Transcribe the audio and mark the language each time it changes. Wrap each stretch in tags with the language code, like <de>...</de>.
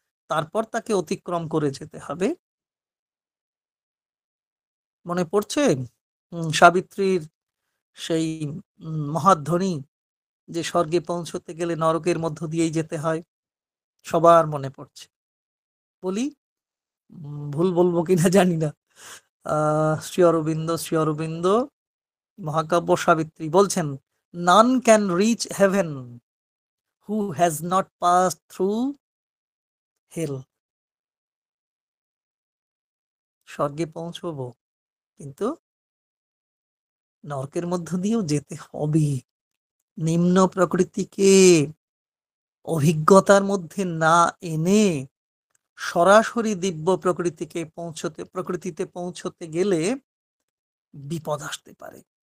<bn>তারপর তাকে অতিক্রম করে যেতে হবে। মনে পড়ছে সাবিত্রীর সেই মহাধ্বনি, যে স্বর্গে পৌঁছতে গেলে নরকের মধ্য দিয়েই যেতে হয়, সবার মনে পড়ছে। বলি, ভুল বলবো কিনা জানি না। শ্রী অরবিন্দ মহাকাব্য সাবিত্রী বলছেন,</bn> <en>none can reach heaven who has not passed through hell.</en> <bn>স্বর্গে পৌঁছবো, কিন্তু নরকের মধ্য দিয়েও যেতে হবে। নিম্ন প্রকৃতিকে অভিজ্ঞতার মধ্যে না এনে সরাসরি দিব্য প্রকৃতিতে পৌঁছতে গেলে বিপদ আসতে পারে।</bn>